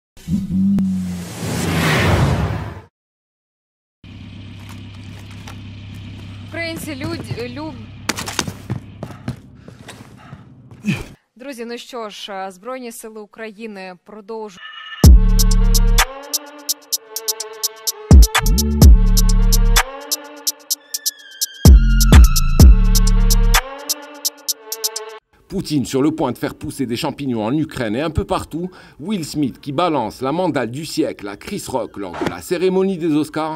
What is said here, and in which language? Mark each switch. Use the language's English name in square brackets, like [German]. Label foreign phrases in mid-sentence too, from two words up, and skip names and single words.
[Ukrainian] Друзі, ну що ж, Збройні сили України продовжують. [French] Poutine sur le point de faire pousser des champignons en Ukraine et un peu partout, Will Smith qui balance la mandale du siècle à Chris Rock lors de la cérémonie des Oscars.